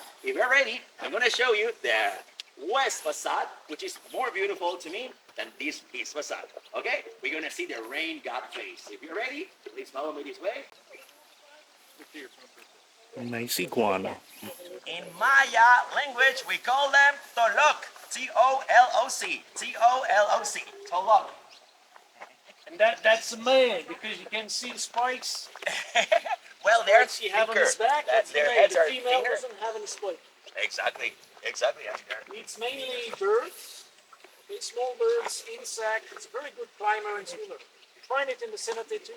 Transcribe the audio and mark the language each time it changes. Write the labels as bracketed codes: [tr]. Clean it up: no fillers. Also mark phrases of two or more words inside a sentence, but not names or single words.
[en] If you're ready, I'm going to show you the west facade, which is more beautiful to me than this east facade. Okay? We're going to see the rain god face. If you're ready, please follow me this way. Nice iguana. In Maya language, we call them Toloc. T-O-L-O-C. T-O-L-O-C. Toloc. And that's the male because you can see the spikes. Well, they're Spikes you have on thicker. his back. That's the Their male. heads The are female thinner. doesn't have any spike. Exactly. Exactly. It's mainly birds. It's small birds, insects. It's a very good climber and swimmer. You find it in the cenote too.